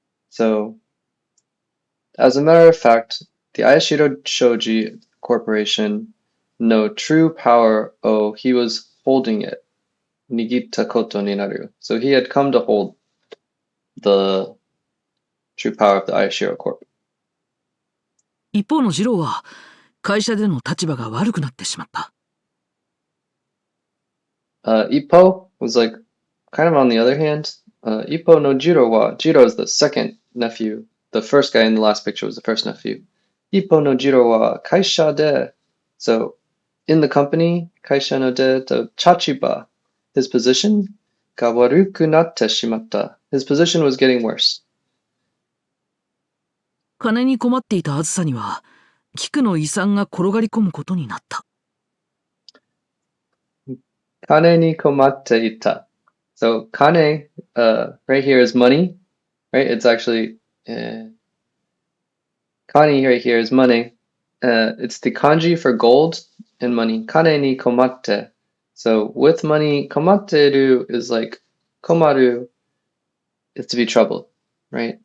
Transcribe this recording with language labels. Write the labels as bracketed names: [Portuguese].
[English] So, as a matter of fact, the Ayashiro Shoji Corporation, no true power, oh, he was holding it. [Japanese] Nigita koto ni naru. [English] So he had come to hold the true power of the Ayashiro Corp. [Japanese] 一方の次郎は会社での立場が悪くなってしまった。 [English] Ippo was like, kind of on the other hand, [Japanese] Ippo no Jiro wa, [English] Jiro is the second nephew. The first guy in the last picture was the first nephew. [Japanese] Ippo no Jiro wa kaisha de. [English] So, in the company, [Japanese] kaisha no de to chachiba, [English] his position, [Japanese] ga waruku natte shimatta. [English] His position was getting worse. [Japanese] 金に困っていたあずさには、菊の遺産が転がり込むことになった。 Kane ni komatte ita. [English] So, kane, right here is money, right? It's actually, Kani right here is money. It's the kanji for gold and money. [Japanese] Kane ni komatte. [English] So with money, komatteru is like komaru is to be troubled, right?